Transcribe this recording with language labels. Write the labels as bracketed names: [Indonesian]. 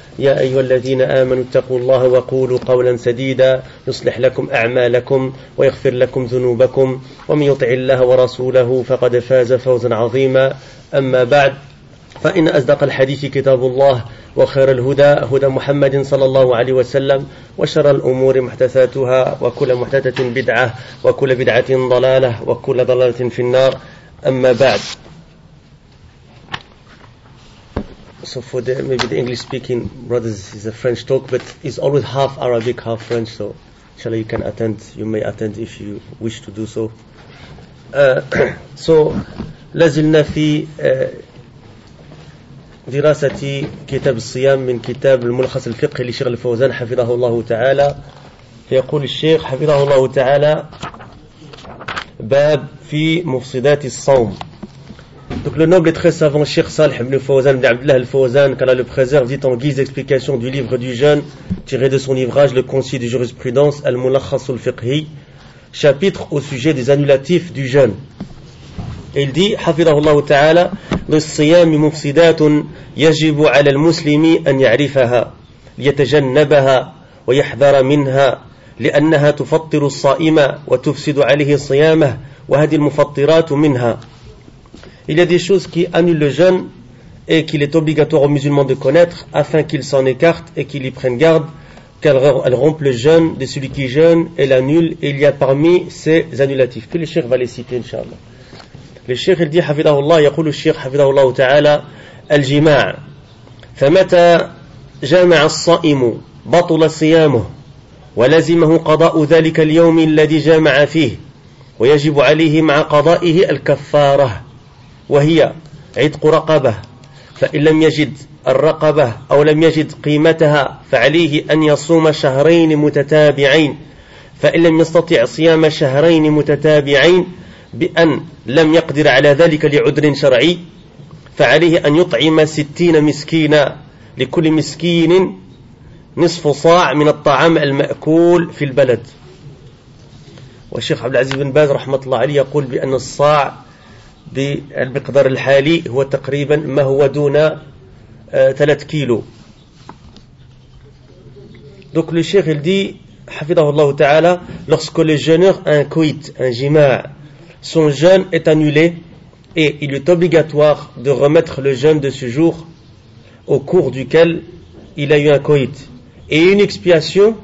[Arabic] يا أيها الذين آمنوا اتقوا الله وقولوا قولا سديدا يصلح لكم أعمالكم ويغفر لكم ذنوبكم، ومن يطع الله ورسوله فقد فاز فوزا عظيما. أما بعد، فإن أصدق الحديث كتاب الله وخير الهدى هدى محمد صلى الله عليه وسلم، وشر الأمور محدثاتها، وكل محدثة بدعة، وكل بدعة ضلالة، وكل ضلالة في النار. أما بعد، [English] so for the maybe the English speaking brothers is a French talk, but it's always half Arabic half French, so inshallah you can attend, you may attend if you wish to do so. So [Arabic] لازلنا في دراسة كتاب الصيام من كتاب الملخص الفقهي لشيخ الفوزان حفظه الله تعالى. فيقول الشيخ حفظه الله تعالى: باب في مفسدات الصوم. [French] Donc le noble et très savant Cheikh Salih ibn Fawzan ibn Abdullah al-Fawzan, qu'Allah le préserve, dit en guise d'explication du livre du jeûne tiré de son ouvrage Le Conseil de Jurisprudence Al-Mulakhas al-Fiqhi, chapitre au sujet des annulatifs du jeûne. Il dit, [Arabic] حفظه الله تعالى, للصيام مفسدات يجب على المسلم أن يعرفها ليتجنبها ويحذر منها، لأنها تفطر الصائم وتفسد عليه صيامه، وهذه المفطرات منها. [French] Il y a des choses qui annulent le jeûne et qu'il est obligatoire aux musulmans de connaître afin qu'ils s'en écartent et qu'ils y prennent garde, qu'elles rompent le jeûne de celui qui jeûne et l'annule. Il y a parmi ces annulatifs que le cheikh va les citer, inshallah. Le cheikh dit, [Arabic] حفظه الله, يقول الشيخ حفظه الله تعالى: الجماع. فمتى جامع الصائم بطل صيامه ولزمه قضاء ذلك اليوم الذي جامع فيه، ويجب عليه مع قضائه الكفارة، وهي عتق رقبة، فإن لم يجد الرقبة أو لم يجد قيمتها فعليه أن يصوم شهرين متتابعين، فإن لم يستطع صيام شهرين متتابعين بأن لم يقدر على ذلك لعذر شرعي، فعليه أن يطعم 60 مسكينا، لكل مسكين نصف صاع من الطعام المأكول في البلد. والشيخ عبد العزيز بن باز رحمة الله عليه يقول بأن الصاع بالمقدار الحالي هو تقريبا ما هو دون 3 كيلو. دوك الشيخ دي حفظه الله تعالى: [French] lorsque le jeuneur incuit un jima, son jeûne est annulé et il est obligatoire de remettre le jeûne de ce jour au cours duquel il a eu un coït et une expiation.